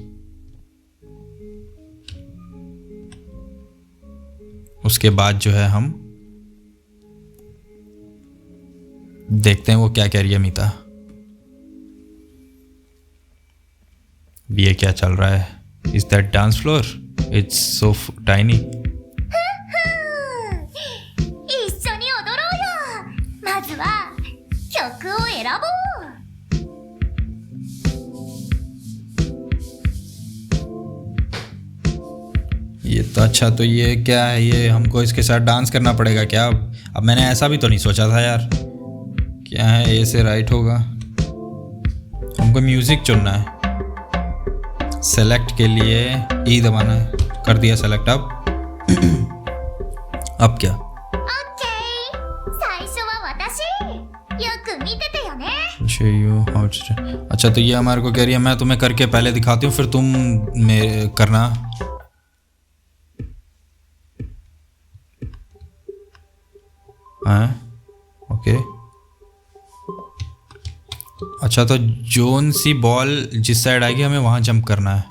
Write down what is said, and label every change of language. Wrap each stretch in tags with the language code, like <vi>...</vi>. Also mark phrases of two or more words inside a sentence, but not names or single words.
<hi>उसके बाद जो है हम देखते हैं वो क्या कह रही है मीता। ये क्या चल रहा है?</hi> <en>Is that dance floor? It's so tiny.</en> <ja>一緒に踊ろうよ。まずは曲を選ぼう。</ja> <hi>ये तो अच्छा, तो ये क्या है? ये हमको इसके साथ डांस करना पड़ेगा क्या? अब मैंने ऐसा भी तो नहीं सोचा था यार। क्या है, ए से राइट होगा। हमको म्यूज़िक चुनना है। सेलेक्ट के लिए ई दबाना है। कर दिया सेलेक्ट। अब क्या?</hi> <ja>オッケー。最初は私。よく見ててよね。</ja> <hi>अच्छा, तो ये हमारे को कह रही है मैं तुम्हें करके पहले दिखाती हूँ, फिर तुम मेरे करना। हाँ, ओके। अच्छा, तो जोन सी बॉल जिस साइड आएगी हमें वहाँ जंप करना है।</hi>